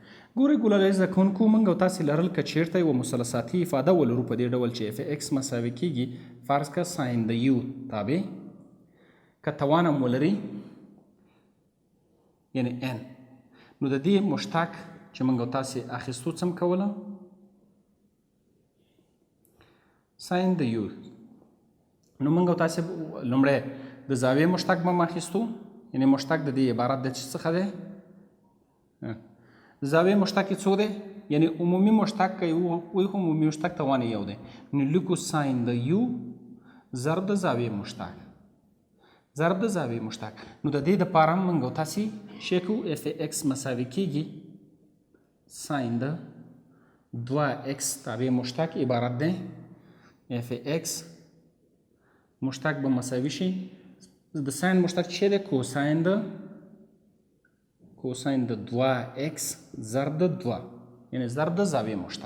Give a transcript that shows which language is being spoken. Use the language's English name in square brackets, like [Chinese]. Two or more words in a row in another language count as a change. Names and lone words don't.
[Pashto] ګورئ ګلاله زده کوونکو موږ او تاسې لرل که چېرته یوه مثلثاتي افاده ولرو په دې ډول چې اف ایکس مساوي کیږي فرض که ساین د یو تابع، که توان هم ولري یعنې n، نو د دې مشتق چې موږ او تاسې اخیستو څه هم کوله؟ ساین د یو. نو موږ او تاسې لومړی د زاویې مشتق به هم اخیستو، یعنې مشتق د دې عبارت د څخه دی؟ زاویه مشتق څو دی؟ یعنی عمومی مشتق که وی عمومی مشتق توان یو دی، نو لیکو ساین د یو ضرب د زاویه مشتق نو د دې دپاره هم موږ او تاسې شی کوو اف ایکس مساوي کیږي ساین د 2x تابع مشتق عبارت دی اف ایکس مشتق به مساوي شي د ساین مشتق چې دی کوساین د 2x ضرب د 2، یعنی ضرب د زاویه مشتق.